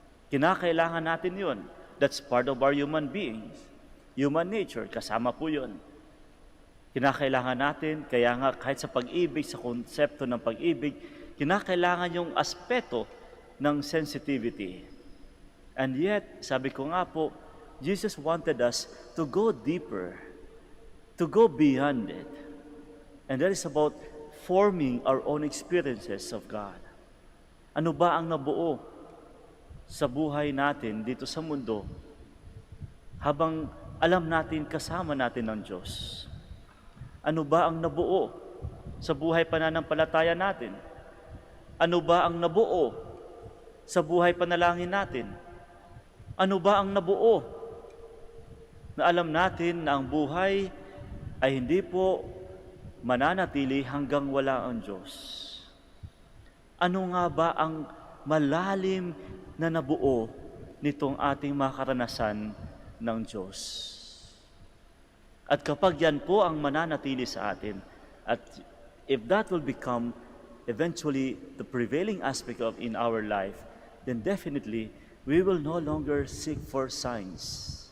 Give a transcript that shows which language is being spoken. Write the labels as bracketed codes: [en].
[tl] Kinakailangan natin yun. [en] That's part of our human beings. Human nature, [tl] kasama po yun. Kinakailangan natin, kaya nga kahit sa pag-ibig, sa konsepto ng pag-ibig, kinakailangan yung aspeto ng sensitivity. [en] And yet, [tl] sabi ko nga po, [en] Jesus wanted us to go deeper, to go beyond it. And that is about forming our own experiences of God. [tl] Ano ba ang nabuo sa buhay natin dito sa mundo habang alam natin kasama natin ng Diyos? Ano ba ang nabuo sa buhay pananampalataya natin? Ano ba ang nabuo sa buhay panalangin natin? Ano ba ang nabuo na alam natin na ang buhay ay hindi po mananatili hanggang wala ang Diyos? Ano nga ba ang malalim na nabuo nitong ating mga karanasan ng Diyos? At kapag yan po ang mananatili sa atin, at [en] if that will become eventually the prevailing aspect of in our life, then definitely we will no longer seek for signs.